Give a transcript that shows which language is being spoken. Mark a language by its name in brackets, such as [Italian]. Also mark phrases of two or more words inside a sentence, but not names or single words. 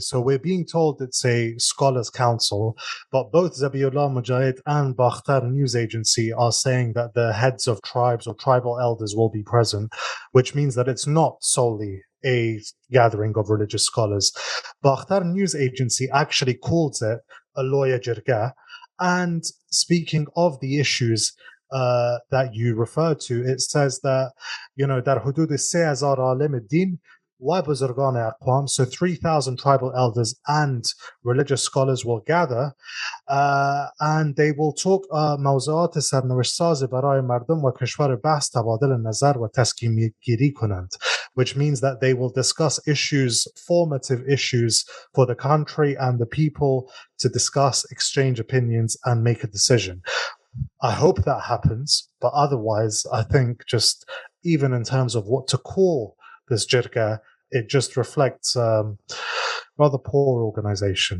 [English] So we're being told it's a scholars' council, but both Zabiullah Mujahid and Bakhtar News Agency are saying that the heads of tribes or tribal elders will be present, which means that it's not solely a gathering of religious scholars. Bakhtar News Agency actually calls it a lawyer jirga. And speaking of the issues that you refer to, it says that, [Persian] در حدود 3000 عالم الدین و بزرگان اقوام, [English] so 3000 tribal elders and religious scholars will gather, and they will talk [Persian] موضوعات سرنوشت‌ساز برای مردم و کشور بحث تبادل نظر و تصمیم گیری کنند, [English] which means that they will discuss formative issues for the country and the people, to discuss, exchange opinions, and make a decision. I hope that happens, but otherwise, I think just even in terms of what to call this jirga, it just reflects rather poor organization.